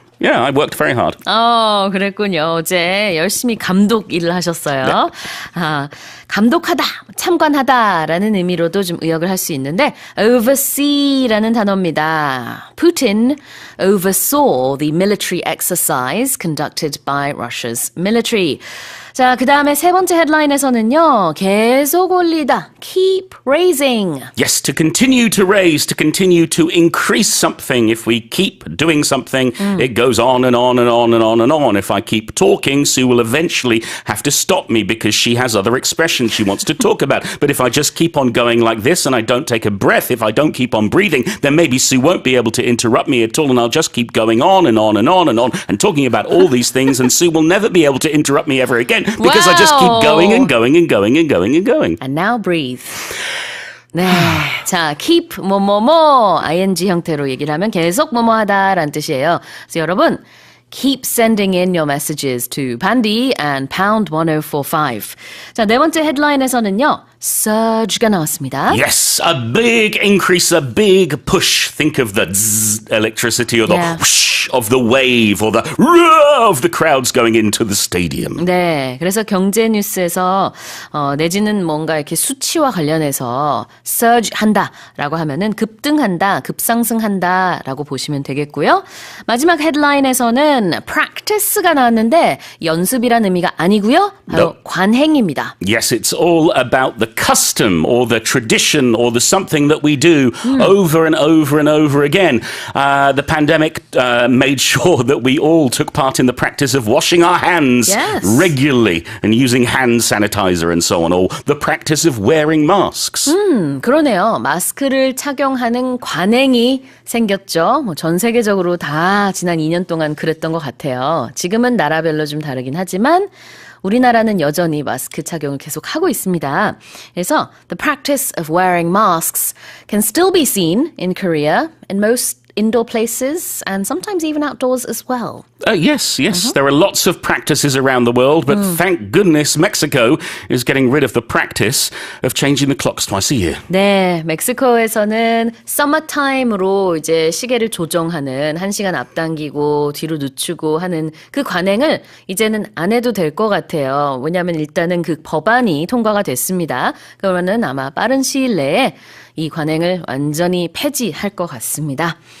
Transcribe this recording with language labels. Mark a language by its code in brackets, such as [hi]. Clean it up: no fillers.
[en] Yeah, I worked very hard. [ko] 그랬군요. 어제 열심히 감독 일을 하셨어요. 아, 감독하다, 참관하다라는 의미로도 좀 의역을 할 수 있는데 oversee라는 단어입니다. [en] Putin oversaw the military exercise conducted by Russia's military. [ko] 자, 그 다음에 세 번째 헤드라인에서는요. 계속 올리다. [en] Keep raising. Yes, to continue to raise, to continue to increase something. If we keep doing something, it goes on and on and on and on and on. If I keep talking, Sue will eventually have to stop me because she has other expressions she wants to talk about. But if I just keep on going like this and I don't take a breath, if I don't keep on breathing, then maybe Sue won't be able to interrupt me at all and I'll just keep going on and on and on and on and talking about all these things and Sue will never be able to interrupt me ever again because I just keep going and going and going and going and going. And now breathe. [ko] 네, 자, keep 뭐뭐뭐 ing 형태로 얘기를 하면 계속 뭐뭐하다라는 뜻이에요. 그래서 여러분, [en] keep sending in your messages to Pandy and pound 1045. [ko] 자, 네 번째 헤드라인에서는요. surge가 나왔습니다. [en] Yes, a big increase, a big push. Think of the zzz electricity or the whoosh of the wave or the roar of the crowds going into the stadium. [ko] 네, 그래서 경제 뉴스에서 내지는 뭔가 이렇게 수치와 관련해서 surge 한다라고 하면은 급등한다, 급상승한다라고 보시면 되겠고요. 마지막 헤드라인에서는 practice가 나왔는데 연습이란 의미가 아니고요. 바로 관행입니다. [en] Yes, it's all about the custom or the tradition or the something that we do over and over and over again. The pandemic made sure that we all took part in the practice of washing our hands Yes. regularly and using hand sanitizer and so on, or the practice of wearing masks. [ko] 그러네요. 마스크를 착용하는 관행이 생겼죠. 뭐 전 세계적으로 다 지난 2년 동안 그랬던 것 같아요. 지금은 나라별로 좀 다르긴 하지만 우리나라는 여전히 마스크 착용을 계속 하고 있습니다. [en] 그래서 the practice of wearing masks can still be seen in Korea in most indoor places and sometimes even outdoors as well. Yes. There are lots of practices around the world, but thank goodness Mexico is getting rid of the practice of changing the clocks twice a year. [ko] 네, 멕시코에서는 서머타임으로 이제 시계를 조정하는 1시간 앞당기고 뒤로 늦추고 하는 그 관행을 이제는 안 해도 될 것 같아요. 왜냐하면 일단은 그 법안이 통과가 됐습니다. 그러면은 아마 빠른 시일 내에 이 관행을 완전히 폐지할 것 같습니다.